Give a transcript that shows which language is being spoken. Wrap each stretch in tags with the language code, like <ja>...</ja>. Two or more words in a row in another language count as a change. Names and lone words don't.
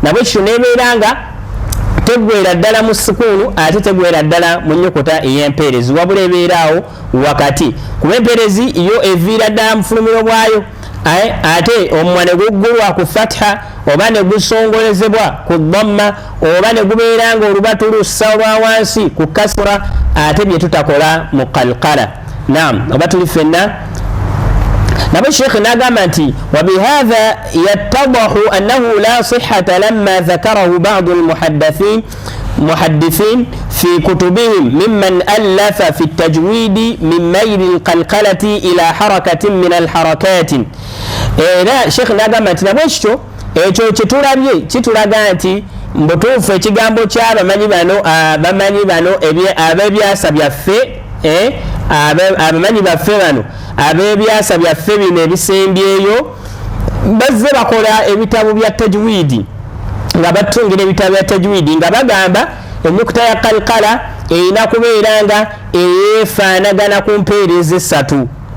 <lg>nabwe kityo nebeera nga tegwera ddala mu sukuunu ate tegwera ddala mu nnyukuta ey'empeerezi wabula ebeeraawo wakati kuba empeerezi yo eviira ddala mu fulumiro bwayo ate omumwa ne guggulwa ku fatha oba ne gusongolezebwa ku dhamma oba ne gubeera nga olubatu lussa olwa wansi ku kasra ate bye tutakola mu qalqala naam oba tuli ffenna nabo sheikh nagamba nti</lg> <ar>وبهذا يتضح أنه لا صحة لما ذكره بعض المحدثين في كتبهم ممن ألف في التجويد من ميل القلقلة إلى حركة من الحركات لا</ar> <lg>شيخ نagamba nti nabo ekyo kyetulabye kitulaga nti mbutuufu ekigambo ky'abamanyi bano ab'ebyasa byaffe abamanyi baffe bano ab'ebyasa byaffe bino ebisembyeyo bazze bakola ebitabo bya tajwidi nga batungira ebitabo bya tajwidi nga bagamba ennyukuta ya qalqala erina kubeera nga eyeefaanagana ku mpeerezi esatu</lg>